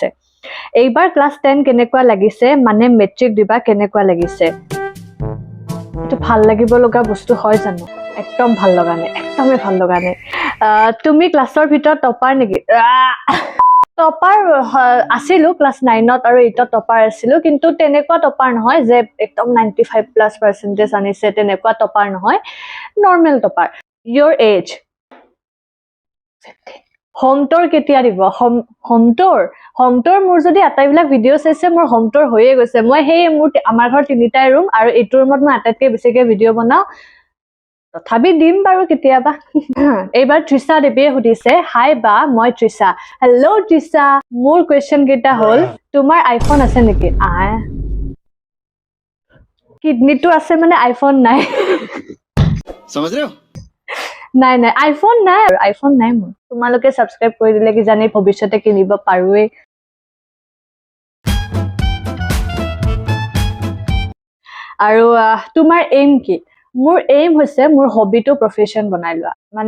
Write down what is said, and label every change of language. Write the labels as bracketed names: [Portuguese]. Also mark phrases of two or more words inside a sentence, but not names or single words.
[Assamese] এইবাৰ ক্লাস 10 কেনেকুৱা লাগিছে মানে মেট্ৰিক দিবা কেনেকুৱা লাগিছে এটো ভাল লাগিব লগা বস্তু হয় জানো একদম ভাল লগা নাই একদমই ভাল লগা নাই তুমি ক্লাছৰ ভিতৰত টপাৰ নেকি টপাৰ আছিলো ক্লাস 9ত আৰু 8ত টপাৰ আছিলো কিন্তু তেনেকুৱা টপাৰ নহয় যে একদম 95% আনিছে তেনেকুৱা টপাৰ নহয় [English] normal topper your age home tour [Assamese] কেতিয়া দিব [English] home tour [Assamese] মোৰ যদি আটাইবিলাক ভিডিও চাইছে মোৰ [English] home tour [Assamese] হৈয়ে গৈছে মই হেই মোৰ আমাৰ ঘৰ তিনিটা ৰুম আৰু এইটো ৰুমত মই আটাইতকৈ বেছিকৈ ভিডিও বনাও তথাপি দিম বাৰু কেতিয়াবা এইবাৰ তৃষা দেৱীয়ে সুধিছে হাই বা মই তৃষা হেল্ল' তৃষা মোৰ কোৱেশ্চন কেইটা হল তোমাৰ আইফোন আছে নেকি কিডনিটো আছে মানে আইফোন নাই [Hindi] समझ रहे हो [Assamese] নাই আইফোন নাই মোৰ তোমালোকে সাবস্ক্ৰাইব কৰি দিলে কি জানি ভৱিষ্যতে কিনিব পাৰোৱে আৰু তোমাৰ এইম কি মোৰ এইম হৈছে মোৰ হবিটো প্ৰফেশন বনাই লোৱা মানে